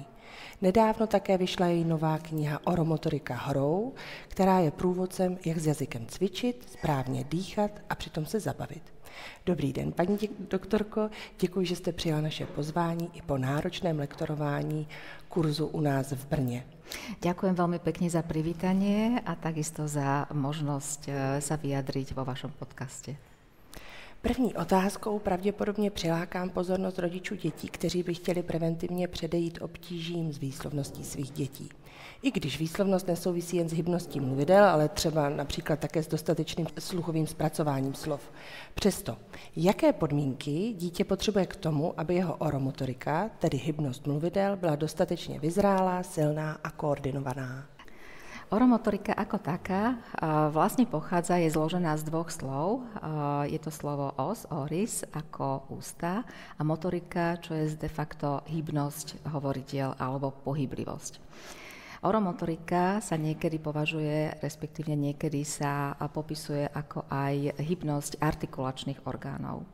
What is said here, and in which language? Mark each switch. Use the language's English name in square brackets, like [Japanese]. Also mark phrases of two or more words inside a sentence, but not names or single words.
[Czech] Nedávno také vyšla její nová kniha Oromotorika hrou, která je průvodcem, jak s jazykem cvičit, správně dýchat a přitom se zabavit. Dobrý den, paní doktorko, děkuji, že jste přijala naše pozvání i po náročném lektorování kurzu u nás v Brně. [Slovak] Ďakujem veľmi pekne za privítanie a takisto za možnosť sa vyjadriť vo vašom podcaste. [Czech] První otázkou pravděpodobně přilákám pozornost rodičů dětí, kteří by chtěli preventivně předejít obtížím s výslovností svých dětí. I když výslovnost nesouvisí jen s hybností mluvidel, ale třeba například také s dostatečným sluchovým zpracováním slov. Přesto, jaké podmínky dítě potřebuje k tomu, aby jeho oromotorika, tedy hybnost mluvidel, byla dostatečně vyzrálá, silná a koordinovaná? [Slovak] Oromotorika ako taká vlastne pochádza, je zložená z dvoch slov. Je to slovo os, oris, ako ústa, a motorika, čo je de facto hybnosť hovoriteľ alebo pohyblivosť. Oromotorika sa niekedy považuje, respektíve niekedy sa popisuje ako aj hybnosť artikulačných orgánov.